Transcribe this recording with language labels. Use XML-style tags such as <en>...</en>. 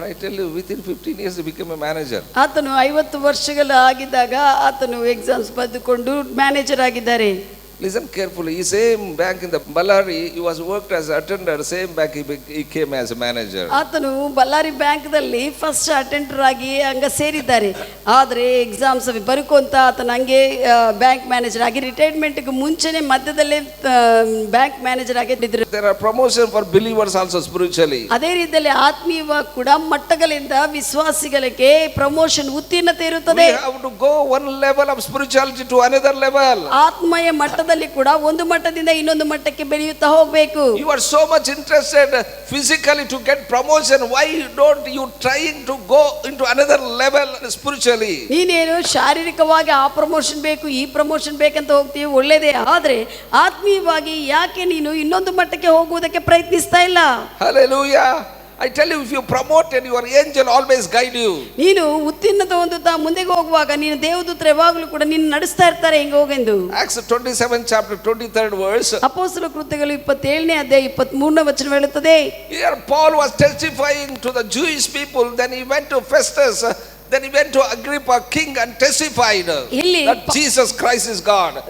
<en>But I tell you, within 15 years he became a manager.</en> <kn>ಆತನು 50 ವರ್ಷಗಳ ಆಗಿದ್ದಾಗ ಆತನು ಎಕ್ಸಾಮ್ಸ್ ಬರೆದುಕೊಂಡು ಮ್ಯಾನೇಜರ್ ಆಗಿದ್ದಾರೆ.</kn> <en>Listen carefully. He same bank in the Ballari, he was worked as attender. Same bank he came as a manager.</en> <kn>ಆತನು Ballari ಬ್ಯಾಂಕ್ದಲ್ಲಿ first attender ಆಗಿ ಹಂಗ ಸೇರಿದ್ದಾರೆ. ಆದರೆ ಎಕ್ಸಾಮ್ಸ್ ಬರ್ಕೊಂತ ಆತನ ಹಂಗೆ ಬ್ಯಾಂಕ್ ಮ್ಯಾನೇಜರ್ ಆಗಿ ರಿಟೈರ್ಮೆಂಟ್ಗೆ ಮುಂಚೆನೆ ಮಧ್ಯದಲ್ಲೇ ಬ್ಯಾಂಕ್ ಮ್ಯಾನೇಜರ್ ಆಗಿ ಇದ್ದರು.</kn> <en>There are promotion for believers also spiritually.</en> <kn>ಅದೇ ರೀತಿಯಲ್ಲಿ ಆತ್ಮೀಯವಾಗಿ ಕೂಡ ಮಟ್ಟಗಳಿಂದ ವಿಶ್ವಾಸಿಗಳಿಗೆ ಪ್ರಮೋಷನ್ ಉತ್ತೀರ್ಣತೆ ಇರುತ್ತದೆ.</kn> <en>We have to go one level of spirituality to another level.</en> <kn>ಆತ್ಮೀಯ ಮಟ್ಟದಲ್ಲಿ ಕೂಡ ಒಂದು ಮಟ್ಟದಿಂದ ಇನ್ನೊಂದು ಮಟ್ಟಕ್ಕೆ ಬೆಳೆಯುತ್ತಾ ಹೋಗಬೇಕು.</kn> <en>You are so much interested physically to get promotion. Why don't you trying to go into another level spiritually?</en> <kn>ನೀನೇನು ಶಾರೀರಿಕವಾಗಿ ಆ ಪ್ರಮೋಷನ್ ಬೇಕು ಈ ಪ್ರಮೋಷನ್ ಬೇಕಂತ ಹೋಗ್ತೀವಿ, ಒಳ್ಳೇದೇ. ಆದ್ರೆ ಆತ್ಮೀಯವಾಗಿ ಯಾಕೆ ನೀನು ಇನ್ನೊಂದು ಮಟ್ಟಕ್ಕೆ ಹೋಗುವುದಕ್ಕೆ ಪ್ರಯತ್ನಿಸ್ತಾ ಇಲ್ಲ?</kn> <en>Hallelujah. I tell you, if you promoted, your angel always guide you.</en> <kn>ನೀನು ಉತ್ತೀರ್ಣತೆ ಹೊಂದುತ್ತಾ ಮುಂದೆ ಹೋಗುವಾಗ ನೀನು ದೇವದೂತರು ಯಾವಾಗಲೂ ಕೂಡ ನಿನ್ನ ನಡೆಸ್ತಾ ಇರ್ತಾರೆ ಹಿಂಗೆ ಹೋಗೆಂದು.</kn> <en>Acts 27 chapter 23rd verse.</en> <kn>ಅಪೊಸ್ತಲ ಕೃತ್ಯಗಳು 27ನೇ ಅಧ್ಯಾಯ 23ನೇ ವಚನ ಹೇಳುತ್ತದೆ.</kn> <en>Here Paul was testifying to the Jewish people, then he went to Festus, then he went to Agrippa king and testified</en> <kn>ಇಲ್ಲಿ</kn> <en>that Jesus Christ is God.</en>